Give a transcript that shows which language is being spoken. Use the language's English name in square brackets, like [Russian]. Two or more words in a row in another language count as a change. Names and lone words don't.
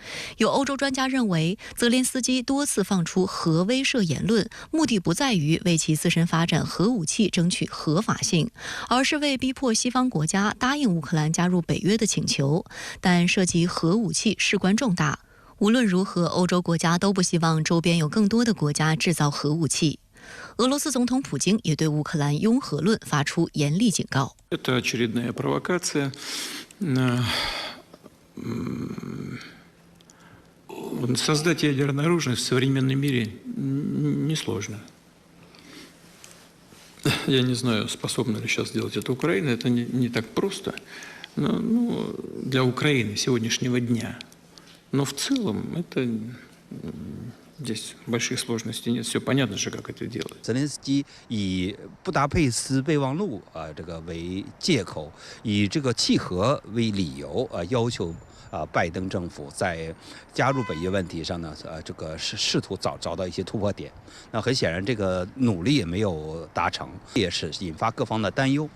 [Chinese] 有欧洲专家认为，泽连斯基多次放出核威慑言论，目的不在于为其自身发展核武器争取合法性，而是为逼迫西方国家答应乌克兰加入北约的请求。但涉及核武器事关重大，无论如何，欧洲国家都不希望周边有更多的国家制造核武器。俄罗斯总统普京也对乌克兰拥核论发出严厉警告。 [Russian] Это очередная провокация. Создать ядерное оружие в современном мире несложно. Я не знаю, способна ли сейчас сделать это Украина. Это не так просто. Но, для Украины сегодняшнего дня. Но в целом это здесь больших сложностей нет. Все понятно же, как это делать. [Chinese] 泽连斯基以布达佩斯备忘录这个为借口，以这个契合为理由要求拜登政府在加入北约问题上呢，这个试图找到一些突破点。那很显然，这个努力也没有达成，也是引发各方的担忧。